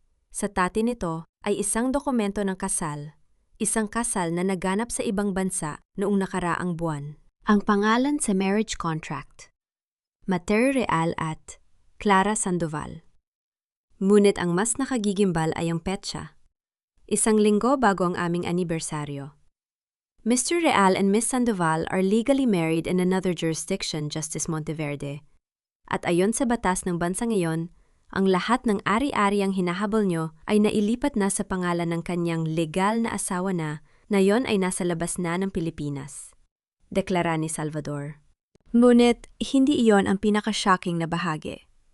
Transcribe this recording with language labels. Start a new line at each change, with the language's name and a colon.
Filipino: Sa tati nito ay isang dokumento ng kasal, isang kasal na naganap sa ibang bansa noong nakaraang buwan. Ang pangalan sa marriage contract, Mateo Real at Clara Sandoval. Ngunit ang mas nakagigimbal ay ang petsa. Isang linggo bago ang aming anibersaryo.
English: Mr. Real and Miss Sandoval are legally married in another jurisdiction, Justice Monteverde.
Filipino: At ayon sa batas ng bansa ngayon, ang lahat ng ari-ari ang hinahabol nyo ay nailipat na sa pangalan ng kanyang legal na asawa na yon ay nasa labas na ng Pilipinas. Deklara ni Salvador. Ngunit hindi iyon ang pinaka-shocking na bahagi.